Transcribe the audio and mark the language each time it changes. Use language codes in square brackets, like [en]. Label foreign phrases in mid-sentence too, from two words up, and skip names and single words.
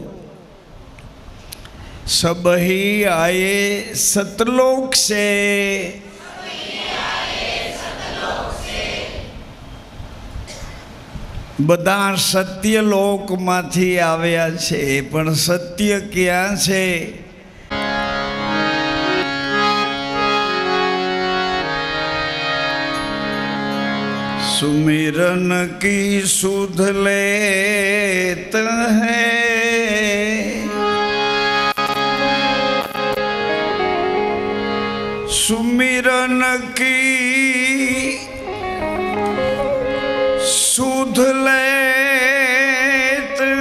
[hi] सबही आये सतलोक से, [gu] બધા સત્યલોકમાંથી આવ્યા છે, પણ સત્ય ક્યાં છે? [hi] सुमिरन की सुध लेत है, सुमिरन की सुध लेत